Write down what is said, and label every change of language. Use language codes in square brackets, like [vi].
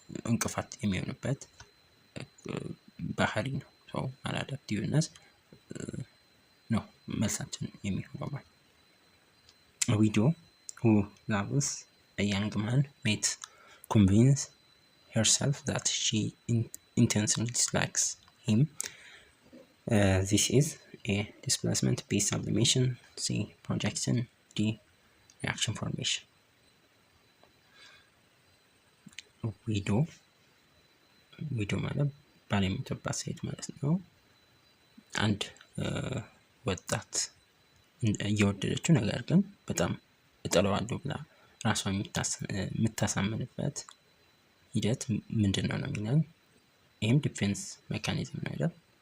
[am] እንቅፋት የሚሆንበት ባህሪ ነው። ሰው ማላዳፕቲቭነስ ነው መልሳችን የሚሆነው ማለት። [en] A widow who loves a young man may convince herself that she intentionally dislikes him. This is A displacement, B sublimation, C projection, D reaction formation. [am] ዊዶ ማለት ባል የምትባት ሴት ማለት ነው። አንድ ወጣት እየወደደችው ነገር ግን በጣም እጠለዋለሁ ብላ ራሷን የምታሳምንበት ሂደት ምንድን ነው የሚለው። ይህም ዲፌንስ ሜካኒዝም ነው አይደል?